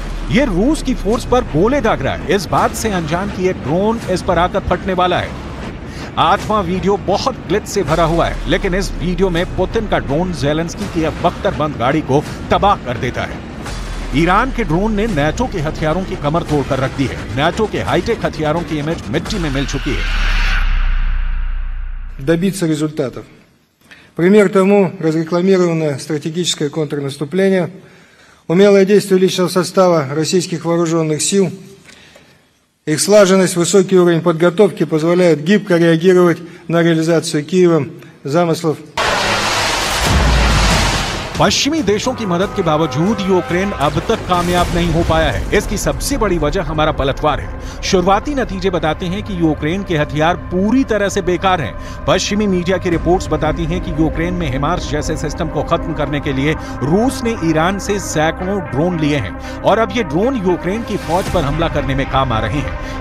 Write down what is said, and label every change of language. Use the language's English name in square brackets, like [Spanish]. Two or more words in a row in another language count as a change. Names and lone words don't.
[Hindi] यह रूस की फोर्स पर गोले दाग रहा है, इस बात से अनजान कि एक ड्रोन इस पर आकर फटने वाला है। 8वां वीडियो बहुत ग्लिच से भरा हुआ है, लेकिन इस वीडियो में पुतिन का ड्रोन ज़ेलेंस्की की बख्तरबंद गाड़ी को तबाह कर देता है। ईरान के ड्रोन ने NATO के हथियारों की कमर तोड़कर रख दी है। NATO के हाईटेक हथियारों की इमेज मिट्टी में मिल चुकी है। [Russian] Добиться результатов. Пример тому разрекламированное стратегическое контрнаступление, умелое действие личного состава российских вооруженных сил, их слаженность, высокий уровень подготовки позволяют гибко реагировать на реализацию Киевом замыслов. [Hindi] पश्चिमी देशों की मदद के बावजूद यूक्रेन अब तक कामयाब नहीं हो पाया है। इसकी सबसे बड़ी वजह हमारा पलटवार है। शुरुआती नतीजे बताते हैं कि यूक्रेन के हथियार पूरी तरह से बेकार हैं। पश्चिमी मीडिया की रिपोर्ट्स बताती हैं कि यूक्रेन में हिमार्स जैसे सिस्टम को खत्म करने के लिए रूस ने ईरान से सैकड़ों ड्रोन लिए हैं, और अब ये ड्रोन यूक्रेन की फौज पर हमला करने में काम आ रहे हैं।